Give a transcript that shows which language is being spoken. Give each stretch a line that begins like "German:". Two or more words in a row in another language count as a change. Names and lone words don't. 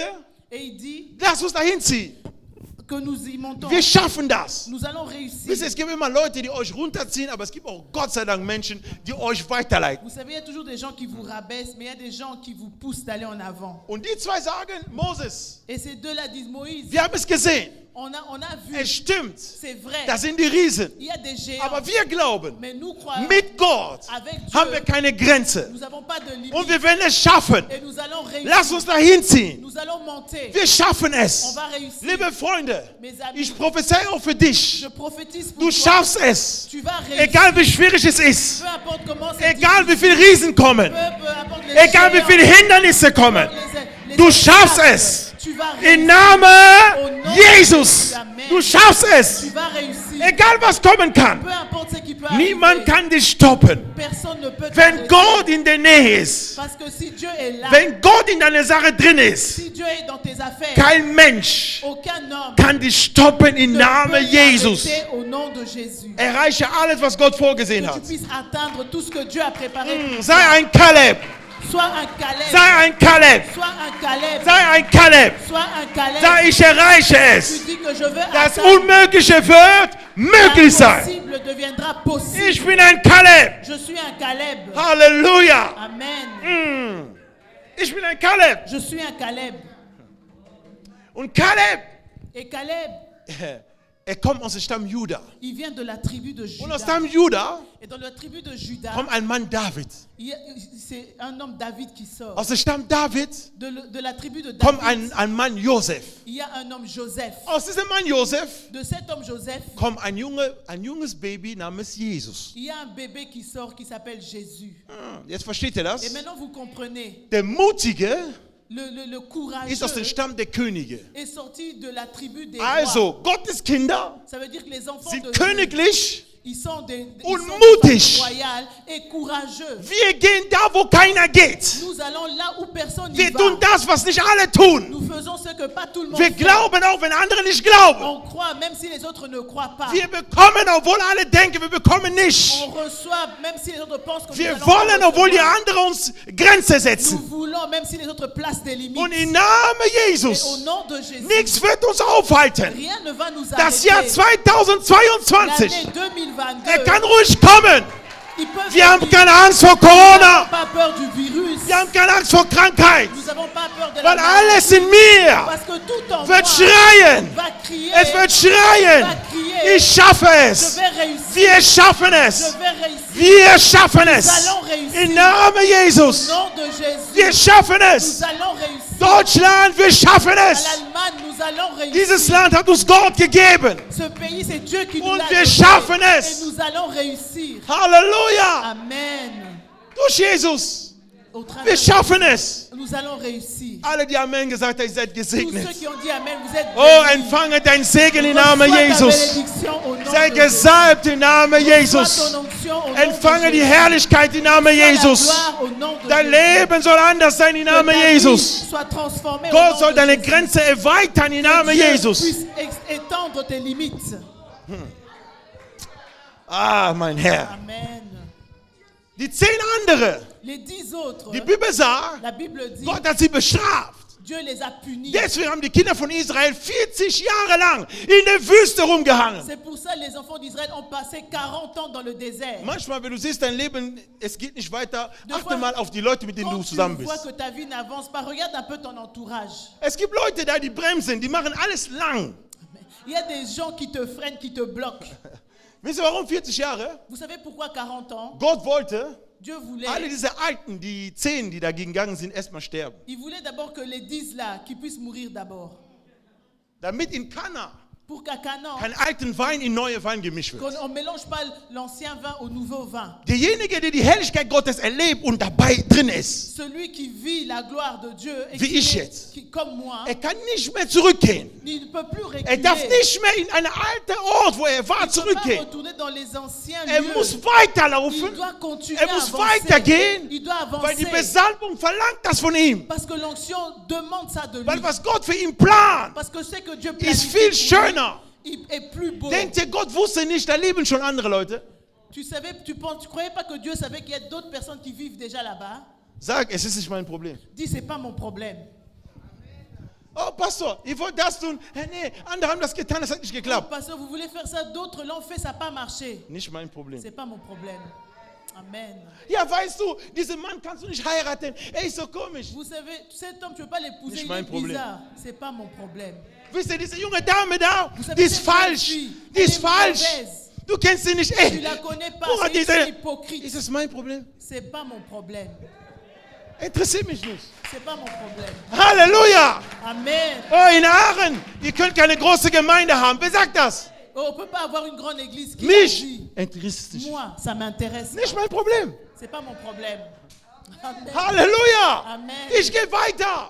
French: Et il dit
German: lass uns dahin ziehen.
French: que nous y montons.
German: Wir schaffen das.
French: Nous allons
German: Wisst ihr,
French: réussir.
German: es gibt immer Leute, die euch runterziehen, aber es gibt auch Gott sei Dank Menschen, die euch weiterleiten.
French: Vous savez, il y a toujours des gens qui vous rabaissent, mais il y a des gens qui vous poussent d'aller en avant.
German: Und die zwei sagen, Moses,
French: Et ces deux-là disent, Moïse,
German: wir haben es gesehen.
French: on a vu,
German: Es stimmt.
French: c'est vrai.
German: Das sind die Riesen.
French: Il y a des géants.
German: Aber wir glauben,
French: Mais nous croyons,
German: mit Gott
French: avec
German: haben wir
French: Dieu,
German: keine Grenze.
French: nous n'avons pas de limite.
German: Und wir werden es schaffen.
French: Et nous allons réussir.
German: Lass uns dahin ziehen.
French: Nous allons monter.
German: Wir schaffen
French: On
German: es.
French: va réussir.
German: Liebe Freunde,
French: Mes amis,
German: ich prophezeie auch für dich.
French: je prophétise pour
German: Du
French: toi.
German: schaffst es.
French: Tu vas réussir.
German: Egal wie schwierig es ist.
French: Peu importe comment c'est
German: Egal wie viele Riesen kommen.
French: peu importe les
German: Egal wie
French: géants,
German: viele Hindernisse kommen.
French: les
German: Du schaffst
French: obstacles,
German: es.
French: Tu vas
German: Im
French: réussir.
German: Namen Jesus. Du schaffst
French: Tu
German: es.
French: vas réussir.
German: Egal was kommen kann.
French: Peu importe ce qui peut
German: Niemand
French: arriver.
German: kann dich stoppen.
French: Personne ne peut
German: Wenn
French: t'arrêter.
German: Gott in der Nähe ist.
French: Parce que si Dieu est là,
German: Wenn Gott in deiner Sache drin ist.
French: si Dieu est dans tes affaires,
German: Kein Mensch
French: aucun homme
German: kann dich stoppen im
French: ne
German: Namen
French: peut
German: Jesus.
French: t'arrêter au nom de Jésus.
German: Erreiche alles, was Gott vorgesehen
French: Que
German: hat.
French: tu puisses atteindre tout ce que Dieu a préparé.
German: Sei ein Kaleb.
French: Sois un Caleb.
German: Sei ein Kaleb.
French: Sois un Caleb.
German: Sei ein Kaleb.
French: Sois un Caleb.
German: Sag, ich erreiche
French: Tu
German: es.
French: dis que je veux
German: Das
French: atteindre.
German: Unmögliche wird möglich sein.
French: L'impossible deviendra possible.
German: Ich bin ein Kaleb.
French: Je suis un Caleb.
German: Halleluja.
French: Amen.
German: Ich bin ein Kaleb.
French: Je suis un Caleb.
German: Und Kaleb,
French: Et Caleb,
German: kommt aus dem Stamm Juda.
French: il vient de la tribu de
German: Und aus
French: Juda.
German: dem Juda
French: Et dans la tribu de Juda,
German: kommt ein Mann David.
French: c'est un homme David qui sort.
German: Aus dem Stamm David
French: De la tribu de
German: kommt
French: David,
German: ein Mann Josef.
French: il y a un homme Joseph.
German: Aus diesem Mann Josef
French: De cet homme Joseph,
German: kommt ein junges Baby namens Jesus.
French: il y a un bébé qui sort qui s'appelle Jésus.
German: Jetzt versteht ihr das?
French: Et maintenant vous comprenez,
German: Der Mutige
French: le courageux
German: ist aus dem Stamm der Könige.
French: est sorti de la tribu des rois.
German: Also, Gottes Kinder
French: Ça veut dire que les enfants
German: sind
French: de Dieu,
German: königlich.
French: ils sont des
German: Und
French: ils sont de
German: mutig.
French: famille royale et courageux.
German: Wir gehen da, wo keiner geht.
French: Nous allons là où personne n'y
German: Wir
French: va.
German: tun das, was nicht alle tun.
French: Nous faisons ce que pas tout le monde
German: Wir
French: fait.
German: glauben auch, wenn andere nicht glauben.
French: On croit même si les autres ne croient pas.
German: Wir bekommen, obwohl alle denken, wir bekommen nicht.
French: On reçoit même si les autres pensent que
German: Wir
French: nous allons
German: wollen,
French: pas
German: obwohl die
French: recevoir.
German: anderen uns Grenzen
French: Nous
German: setzen.
French: voulons même si les autres placent des limites.
German: Und im Namen
French: Et au
German: Jesus,
French: nom de Jésus,
German: nichts wird uns aufhalten.
French: rien ne va nous
German: Das Jahr
French: arrêter.
German: 2022,
French: L'année 2022,
German: kann ruhig kommen.
French: ils peuvent
German: Wir haben
French: venir.
German: keine Angst vor
French: Nous n'avons
German: Corona.
French: pas peur du virus.
German: Wir haben keine Angst vor Krankheit.
French: Nous n'avons pas peur de la
German: Weil
French: maladie.
German: alles in mir
French: Parce que tout en moi
German: wird schreien.
French: va crier.
German: Es wird schreien.
French: Va crier.
German: Ich schaffe
French: Je
German: es.
French: vais réussir.
German: Wir schaffen
French: Je
German: es.
French: vais réussir.
German: Wir schaffen es.
French: Nous allons réussir.
German: Im Namen Jesus.
French: Au nom de Jésus.
German: Wir schaffen
French: Nous
German: es.
French: allons réussir.
German: Deutschland, wir schaffen
French: À
German: es.
French: l'Allemagne, nous allons réussir.
German: Dieses Land hat uns Gott gegeben.
French: Ce pays, c'est Dieu qui nous
German: Und
French: l'a
German: wir
French: donné.
German: schaffen es.
French: Et nous allons réussir.
German: Halleluja.
French: Amen.
German: Durch Jesus.
French: Au travers
German: Wir schaffen es.
French: nous allons réussir.
German: Alle, die Amen gesagt haben, ihr seid
French: Tous
German: gesegnet.
French: ceux qui ont dit Amen, vous êtes
German: Oh,
French: bénis.
German: empfange dein Segen im
French: Reçois
German: Namen
French: ta
German: Jesus.
French: bénédiction au nom
German: Sei
French: de Jésus.
German: gesalbt im Namen
French: Reçois
German: Jesus.
French: ton onction au nom
German: Empfange
French: de
German: die
French: Jésus.
German: Herrlichkeit im Namen
French: Reçois la
German: Jesus.
French: gloire au nom de
German: Dein
French: Jésus.
German: Leben soll anders sein im
French: Que
German: Namen
French: ta vie
German: Jesus.
French: soit transformée au
German: Gott
French: nom
German: soll
French: de
German: deine
French: Jésus.
German: Grenze erweitern im Namen
French: Dieu
German: Jesus.
French: puisse étendre tes limites.
German: Ah, mein Herr.
French: Amen.
German: Die 10 andere,
French: Les 10 autres,
German: die Bibel sagt,
French: la Bible dit,
German: Gott hat sie bestraft.
French: Dieu les a punis.
German: Deswegen haben die Kinder von Israel 40 Jahre lang in der Wüste rumgehangen.
French: C'est pour ça que les enfants d'Israël ont passé 40 ans dans le désert.
German: Manchmal, wenn du siehst, dein Leben, es geht nicht weiter,
French: Des
German: achte
French: fois,
German: mal auf die Leute, mit denen
French: Quand
German: du
French: tu
German: zusammen
French: vois
German: bist.
French: que ta vie n'avance pas, regarde un peu ton entourage.
German: Es gibt Leute da, die bremsen, die machen alles lang.
French: Il y a des gens qui te freinent, qui te bloquent.
German: Wisst ihr warum 40 Jahre?
French: Vous savez pourquoi 40 ans?
German: Gott wollte,
French: Dieu voulait,
German: alle diese Alten, die 10, die dagegen gegangen sind, erstmal sterben.
French: il voulait d'abord que les 10 là, qui puissent mourir d'abord.
German: damit in Kana
French: pour qu'à Canaan,
German: kein alten Wein in neue Wein gemischt wird.
French: qu'on ne mélange pas l'ancien vin au nouveau vin.
German: Derjenige, der die Herrlichkeit Gottes erlebt und dabei drin ist,
French: Celui qui vit la gloire de Dieu, et
German: Wie ich jetzt.
French: comme moi,
German: kann nicht mehr zurückgehen.
French: il ne peut plus reculer.
German: Darf nicht mehr in einen alten Ort, wo war,
French: Il ne peut pas
German: zurückgehen.
French: retourner dans les anciens lieux.
German: Muss
French: Il
German: weiterlaufen,
French: doit continuer
German: er
French: à
German: muss
French: avancer.
German: weitergehen,
French: Il doit
German: weil die
French: avancer.
German: Besalbung verlangt das von ihm.
French: Parce que l'onction demande ça de lui.
German: Weil was Gott für ihn plant,
French: Parce que c'est que Dieu
German: ist
French: planifie
German: viel
French: pour lui,
German: schöner.
French: il est plus beau.
German: Denkt ihr, Gott wusste nicht, da leben schon andere Leute?
French: Tu croyais pas que Dieu savait qu'il y a d'autres personnes qui vivent déjà là-bas?
German: Sag, es ist nicht mein Problem.
French: Dis, c'est pas mon problème.
German: Oh, Pastor, ich wollte das tun. Nee, andere haben das getan, das hat nicht geklappt.
French: Parce que vous voulez faire ça, d'autres l'ont fait, ça n'a pas marché.
German: Nicht mein Problem.
French: C'est pas mon problème. Amen.
German: Ja, weißt du, diesen Mann kannst du nicht heiraten. Er ist so komisch.
French: Vous savez, cet homme, tu ne peux pas l'épouser,
German: Nicht
French: il
German: mein
French: est
German: Problem.
French: bizarre. C'est pas mon problème.
German: Wisst ihr, diese junge Dame da,
French: Vous savez,
German: die ist
French: cette jeune
German: falsch.
French: fille,
German: Die
French: elle
German: ist
French: est
German: falsch.
French: mauvaise.
German: Du kennst sie nicht.
French: Tu la connais pas,
German: woran
French: c'est
German: diese-
French: une hypocrite.
German: Ist das mein Problem?
French: C'est pas mon problème.
German: Interessiert mich nicht.
French: C'est pas mon problème.
German: Halleluja!
French: Amen.
German: Oh, in Aachen, ihr könnt keine große Gemeinde haben. Wer sagt das?
French: Oh, on ne peut pas avoir une grande église qui agit.
German: Mich interessiert nicht.
French: Moi, ça m'intéresse.
German: Nicht mein Problem.
French: C'est pas mon problème. Amen.
German: Halleluja!
French: Amen.
German: Ich gehe weiter.